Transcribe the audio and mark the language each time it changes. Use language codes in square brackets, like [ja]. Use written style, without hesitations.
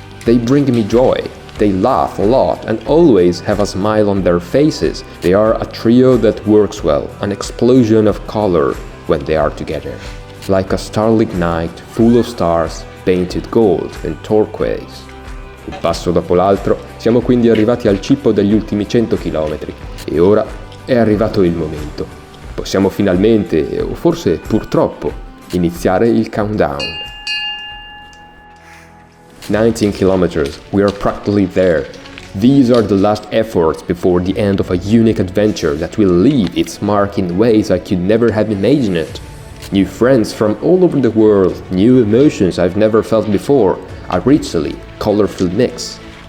[en] They bring me joy. They laugh a lot and always have a smile on their faces. They are a trio that works well, an explosion of color when they are together. Like a starlit night full of stars painted gold and turquoise. [it] Un passo dopo l'altro, siamo quindi arrivati al cippo degli ultimi 100 km e ora è arrivato il momento. Possiamo finalmente, o forse purtroppo, iniziare il countdown. [en] 19 kilometers, we are practically there. These are the last efforts before the end of a unique adventure that will leave its mark in ways I could never have imagined. New friends from all over the world, new emotions I've never felt before, a richly colorful mix.